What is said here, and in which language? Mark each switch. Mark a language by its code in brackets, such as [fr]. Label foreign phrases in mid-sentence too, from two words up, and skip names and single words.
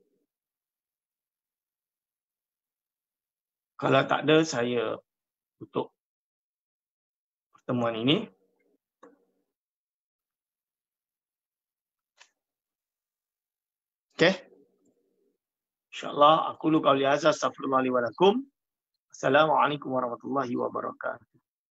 [ms] Kalau tak ada, saya tutup pertemuan ini. Okey. [ar] إن شاء الله، أقول قولي هذا, أستغفر الله لي ولكم. السلام عليكم ورحمة الله وبركاته.